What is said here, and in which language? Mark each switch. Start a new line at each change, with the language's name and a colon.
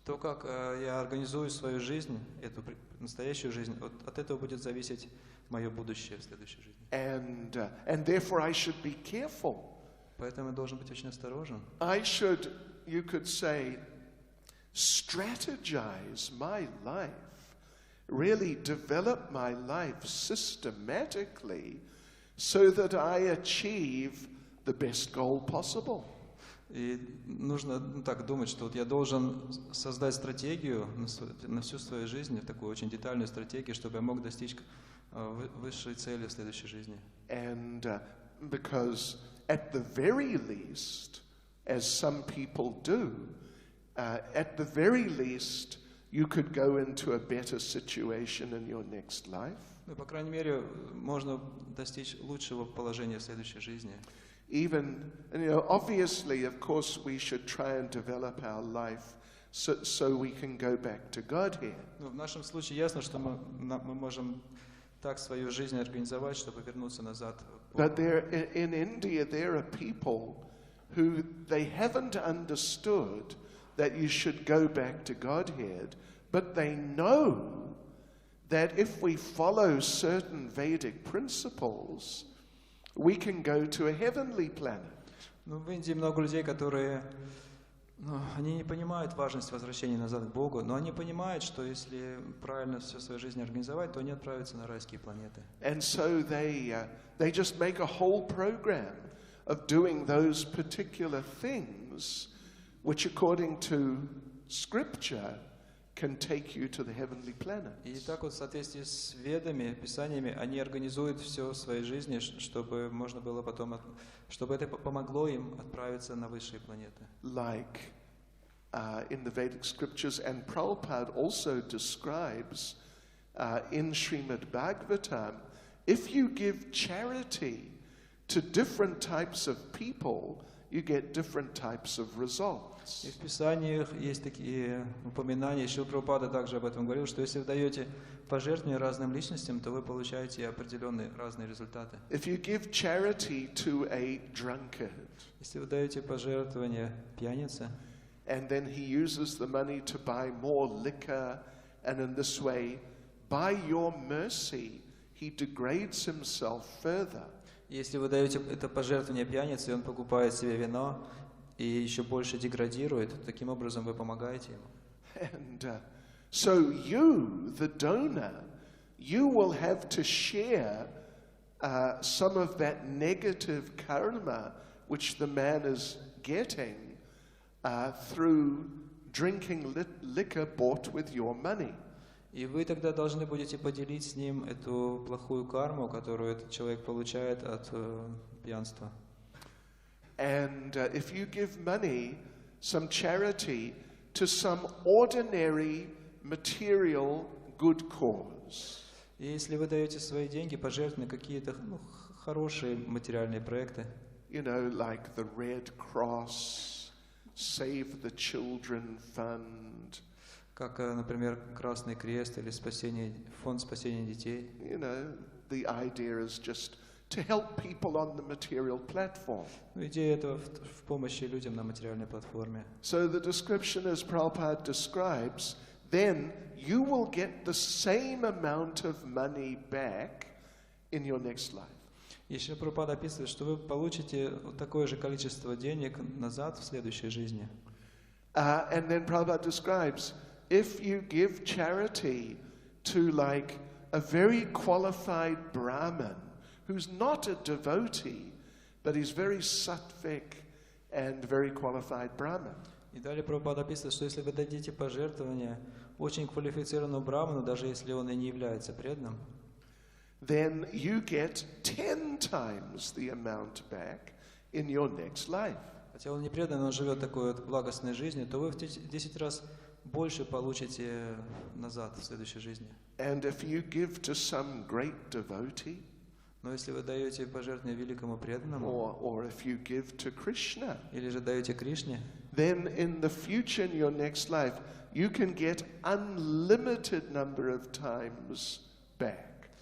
Russian: То, как я организую свою жизнь, эту настоящую жизнь, от этого будет зависеть мое будущее в следующей жизни.
English: And therefore I should be careful.
Russian: Поэтому я должен быть очень осторожен.
English: I should, you could say, strategize my life, really develop my life systematically so that I achieve the best goal possible.
Russian: И нужно так думать, что вот я должен создать стратегию на всю свою жизнь, такую очень детальную стратегию, чтобы я мог достичь высшей цели в следующей жизни.
English: And because at the very least, as some people do, at the very least, you could go into a better situation in your next life.
Russian: Ну, по крайней мере, можно достичь лучшего положения в следующей жизни.
English: Even, obviously, of course, we should try and develop our life so we can go back to Godhead.
Russian: Ну, в нашем случае ясно, что мы можем так свою жизнь организовать, чтобы вернуться назад.
English: But in India, there are people who they haven't understood that you should go back to Godhead, but they know that if we follow certain Vedic principles, we can go to a heavenly planet.
Russian: Ну, в Индии много людей, которые, они не понимают важность возвращения назад к Богу, но они понимают, что если правильно все в своей жизни организовать, то они отправятся на райские планеты.
English: And so they just make a whole program of doing those particular things, which according to Scripture can take you to the heavenly planets.
Russian: И так вот в соответствии с ведами, писаниями, они организуют все в своей жизни, чтобы можно было потом, чтобы это помогло им отправиться на высшие планеты.
English: Like in the Vedic scriptures, and Prabhupada also describes in Srimad Bhagavatam, if you give charity to different types of people, you get different types of results.
Russian: И в Писаниях есть такие упоминания, Шрила Прабхупада также об этом говорил, что если вы даете пожертвования разным личностям, то вы получаете определенные разные результаты.
English: If you give charity to a drunkard,
Russian: Если вы даете пожертвования пьянице,
English: and then he uses the money to buy more liquor, and in this way, by your mercy, he degrades himself further.
Russian: если вы даете это пожертвование пьянице, и он покупает себе вино и еще больше деградирует, таким образом вы помогаете ему.
English: And so you, the donor, you will have to share some of that negative karma which the man is getting through drinking liquor bought with your money.
Russian: И вы тогда должны будете поделить с ним эту плохую карму, которую этот человек получает от пьянства.
English: And if you give money, some charity, to some ordinary material good cause,
Russian: И если вы даете свои деньги, пожертвования, какие-то хорошие материальные проекты,
English: you know, like the Red Cross, Save the Children Fund,
Russian: как, например, Красный Крест или фонд спасения детей.
English: you know, the idea is just to help people on the material platform.
Russian: Идея этого в помощи людям на материальной платформе.
English: So the description as Prabhupada describes, then you will get the same amount of money back in your next life.
Russian: И Шрила Прабхупада описывает, что вы получите такое же количество денег назад в следующей жизни.
English: And then Prabhupada describes, if you give charity to like a very qualified Brahmin, who's not a devotee, but he's very sattvic and very qualified Brahmin.
Russian: И далее Прабхупада описывает, что если вы дадите пожертвование очень квалифицированному браману, даже если он и не является преданным,
English: then you get 10 times the amount back in your next life.
Russian: хотя он не предан, он живет такой вот благостной жизнью, то вы в 10 раз больше получите назад в следующей жизни.
English: And if you give to some great devotee,
Russian: Но если вы даете пожертвование великому преданному,
English: or if you give to Krishna,
Russian: или же даете Кришне,
English: then in the future in your next life, you can get unlimited number of times back.